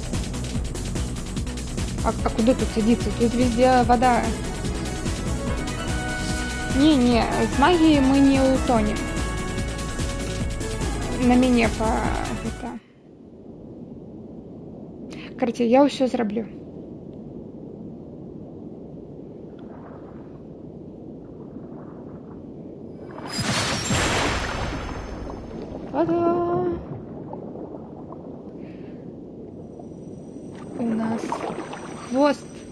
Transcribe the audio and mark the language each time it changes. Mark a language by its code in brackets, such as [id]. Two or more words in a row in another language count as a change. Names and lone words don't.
[ru] А куда тут садиться? Тут везде вода. Не, с магией мы не утонем. [be] На мяне по... Это... Короче, я ўсё зраблю. Та-да! [ru] У нас хвост.